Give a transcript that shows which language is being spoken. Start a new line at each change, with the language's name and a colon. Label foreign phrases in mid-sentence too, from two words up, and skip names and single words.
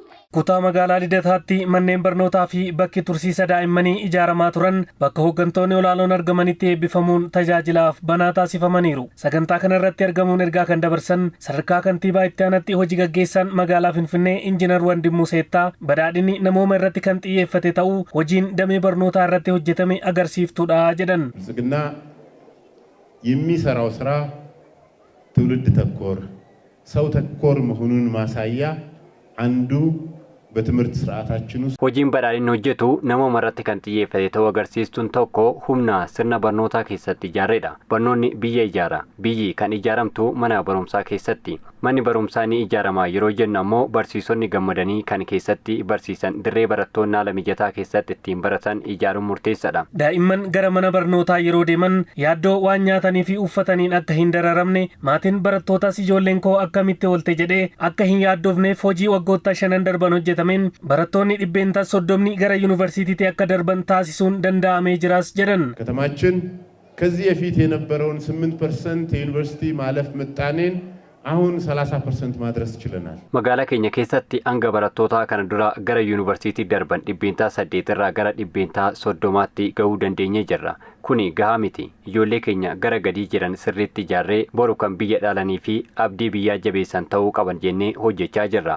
Oromo: Kutaa magaalaa Lidataatti manneen barnootaa fi bakki tursiisa daa'immanii ijaaramaa turan bakka hooggantoonni olaanoon argamanitti eebbifamuun tajaajilaaf banaa taasifamaniiru. Sagantaa kana irratti argamuun ergaa kan dabarsan sadarkaa kantiibaa itti aanatti hojii gaggeessan magaalaa Finfinnee Injiinar Wandimuu Seettaa badhaadhinni namooma irratti kan xiyyeeffate ta'uu hojiin damee barnootaa irratti hojjetame agarsiiftuudha jedhan.
Amharic: ብልጽግና የሚሰራው ስራ ትውልድ ተኮር ሰው ተኮር መሆኑን ማሳያ አንዱ በትምህርት ስርዓታችን ውስጥ
Oromo: hojiin badhaadhinni hojjetu namooma irratti kan xiyyeeffate ta'uu agarsiistuun tokko humna sirna barnootaa keessatti ijaarredha. Barnoonni biyya ijaara. Biyyi kan ijaaramtu mana barumsaa keessatti. Manni barumsaa ni ijaarama yeroo jennu ammoo barsiisonni gammadanii kan keessatti barsiisan dirree barattoonni haala mijataa keessatti ittiin baratan ijaaruun murteessaadha. Daa'imman gara mana barnootaa yeroo deeman yaaddoo waan nyaatanii fi uffataniin akka hin dararamne maatiin barattootaas ijoolleen koo akkamitti oolte jedhee akka hin yaaddoofneef hojii waggoota 5 darban hojjetameen barattoonni 130 gara yuunivarsiitiitti akka darban taasisuun danda'amee jiras jedhan.
Amharic: ከተማችን ከዚህ በፊት የነበረውን 8% የዩኒቨርሲቲ ማለፍ ምጣኔን አሁን 30% ማድረስ ችለናል።
Oromo: magaalaa keenya keessatti hanga barattoota kana dura gara yuunivarsiitii darban 8% irraa gara 30tti gahuu dandeenyee jirra. Kuni gahaa miti. Ijoollee keenya gara gadii jiran sirriitti ijaarree boru kan biyya dhalanii fi abdii biyyaa jabeessan ta'uu qaban jennee hojjechaa jirra.